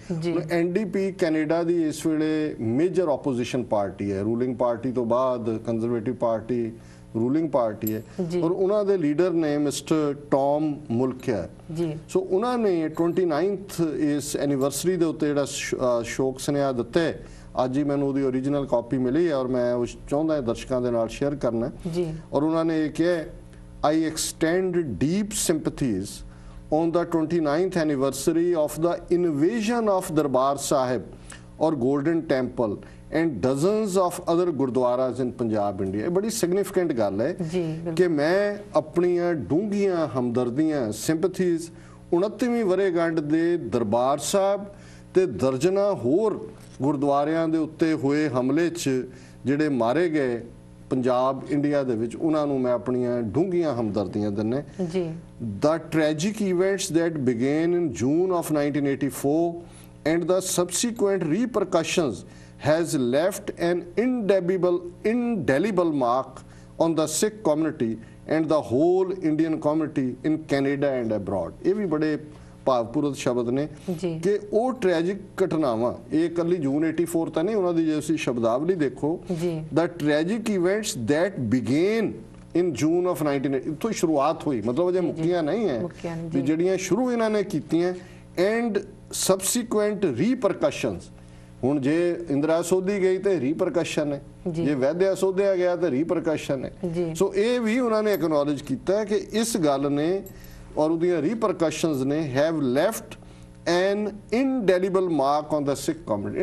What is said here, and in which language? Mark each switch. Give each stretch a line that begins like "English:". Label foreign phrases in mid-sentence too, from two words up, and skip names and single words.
Punjabi: NDP ਕੈਨੇਡਾ ਦੀ ਇਸ ਵੇਲੇ
English: major opposition party
Punjabi: ਹੈ,
English: ruling party
Punjabi: ਤੋਂ ਬਾਅਦ
English: Conservative Party ruling party
Punjabi: ਹੈ ਔਰ ਉਹਨਾਂ ਦੇ ਲੀਡਰ ਨੇ ਮਿਸਟਰ ਟੌਮ ਮੁਲਕੇਅਰ। ਸੋ ਉਹਨਾਂ ਨੇ 29th ਇਸ ਐਨੀਵਰਸਰੀ ਦੇ ਉੱਤੇ ਜਿਹੜਾ ਸ਼ੋਕ ਸੁਨੇਹਾ ਦਿੱਤਾ ਹੈ, ਅੱਜ ਹੀ ਮੈਨੂੰ ਉਹਦੀ
English: original copy
Punjabi: ਮਿਲੀ ਹੈ ਔਰ ਮੈਂ ਉਸ ਚਾਹੁੰਦਾ ਦਰਸ਼ਕਾਂ ਦੇ ਨਾਲ ਸ਼ੇਅਰ ਕਰਨਾ। ਔਰ ਉਹਨਾਂ ਨੇ ਇਹ ਕਿਹਾ,
English: I extend deep sympathies on the 29th anniversary of the invasion of Darbar Sahib or Golden Temple and dozens of other gurdwaras in Punjab, India।
Punjabi: ਇਹ ਬੜੀ ਸਿਗਨੀਫਿਕੈਂਟ ਗੱਲ ਹੈ ਕਿ ਮੈਂ ਆਪਣੀਆਂ ਡੂੰਘੀਆਂ ਹਮਦਰਦੀਆਂ ਸਿੰਪੈਥੀਜ਼ 29ਵੀਂ ਵਰ੍ਹੇਗੰਢ ਦੇ ਦਰਬਾਰ ਸਾਹਿਬ ਤੇ ਦਰਜਨਾਂ ਹੋਰ ਗੁਰਦੁਆਰਿਆਂ ਦੇ ਉੱਤੇ ਹੋਏ ਹਮਲੇ 'ਚ ਜਿਹੜੇ ਮਾਰੇ ਗਏ ਪੰਜਾਬ ਇੰਡੀਆ ਦੇ ਵਿੱਚ, ਉਹਨਾਂ ਨੂੰ ਮੈਂ ਆਪਣੀਆਂ ਡੂੰਘੀਆਂ ਹਮਦਰਦੀਆਂ ਦਿੰਨੇ।
English: The tragic events that began in June of 1984 and the subsequent repercussions has left an indelible mark on the Sikh community and the whole Indian community in Canada and abroad.
Punjabi: ਇਹ ਵੀ ਬੜੇ ਭਾਵਪੂਰਤ ਸ਼ਬਦ ਨੇ ਕਿ ਉਹ ਟ੍ਰੈਜਿਕ ਘਟਨਾਵਾਂ, ਇਹ ਇਕੱਲੀ ਜੂਨ 84 ਤਾਂ ਨਹੀਂ, ਉਹਨਾਂ ਦੀ ਜੇ ਤੁਸੀਂ ਸ਼ਬਦਾਵਲੀ ਦੇਖੋ,
English: the tragic events that began in June of 1980,
Punjabi: ਇੱਥੋਂ ਸ਼ੁਰੂਆਤ ਹੋਈ, ਮਤਲਬ ਅਜੇ ਮੁੱਕੀਆਂ ਨਹੀਂ ਹੈ ਵੀ ਜਿਹੜੀਆਂ ਸ਼ੁਰੂ ਇਹਨਾਂ ਨੇ ਕੀਤੀਆਂ,
English: and subsequent repercussions।
Punjabi: ਹੁਣ ਜੇ ਇੰਦਰਾ ਸੋਧੀ ਗਈ ਤੇ ਰੀਪਰਕਸ਼ਨ ਹੈ, ਜੇ ਵੈਦਿਆ ਸੋਧਿਆ ਗਿਆ ਤੇ ਰੀਪਰਕਸ਼ਨ ਹੈ। ਸੋ ਇਹ ਵੀ ਉਹਨਾਂ ਨੇ ਐਕਨੋਲਜ ਕੀਤਾ ਕਿ ਇਸ ਗੱਲ ਨੇ ਔਰ ਉਹਦੀਆਂ ਰੀਪਰਕਸ਼ਨਸ ਨੇ
English: have left an indelible mark on the Sikh community.